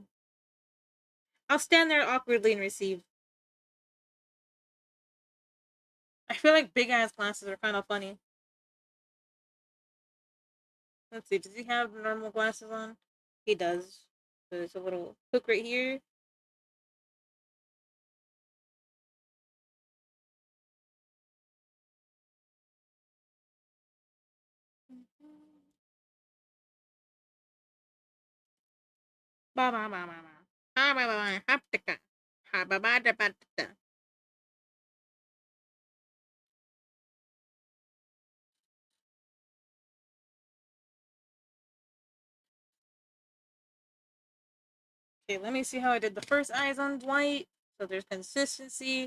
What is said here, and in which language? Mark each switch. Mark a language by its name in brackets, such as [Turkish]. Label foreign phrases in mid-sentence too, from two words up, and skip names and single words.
[English] I'll stand there awkwardly and receive. I feel like big ass glasses are kind of funny. Let's see, does he have normal glasses on? He does. There's a little hook right here. Ba ba ba ba ba. Ha ba ba ba. Haptika. Ha ba ba da ba da. Okay, let me see how I did the first eyes on Dwight. So there's consistency.